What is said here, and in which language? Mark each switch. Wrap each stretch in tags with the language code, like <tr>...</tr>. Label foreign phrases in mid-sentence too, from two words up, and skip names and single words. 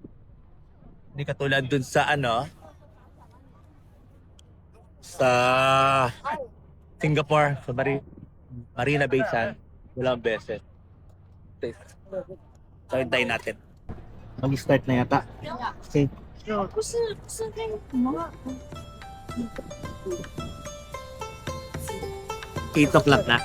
<tl>Hindi katulad dun sa sa Singapore, sa Marina Bay Sands, walang beses. So, hintayin natin. Mag-start na yata. Okay.</tl> <zh>不是跟什么</zh> <tl>8 o'clock na.</tl>